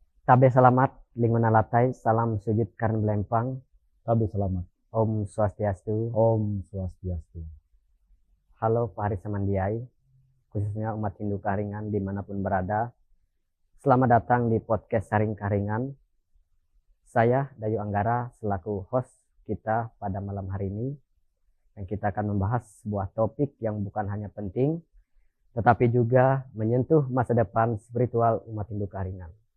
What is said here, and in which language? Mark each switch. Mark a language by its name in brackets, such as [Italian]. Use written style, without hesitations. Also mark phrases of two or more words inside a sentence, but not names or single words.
[Ngaju] Tabe selamat, linguna latai, salam sujud karena belempang. Tabe selamat. [Sanskrit] Om Swastiastu. Om Swastiastu. [Indonesian] Halo [Ngaju] pahari samandiai, [Indonesian] khususnya umat Hindu Karingan dimanapun berada. Selamat datang di podcast Saring Karingan. Saya Dayu Anggara selaku host kita pada malam hari ini. Yang kita akan membahas sebuah topik yang bukan hanya penting, tetapi juga menyentuh masa depan spiritual umat Hindu Karingan.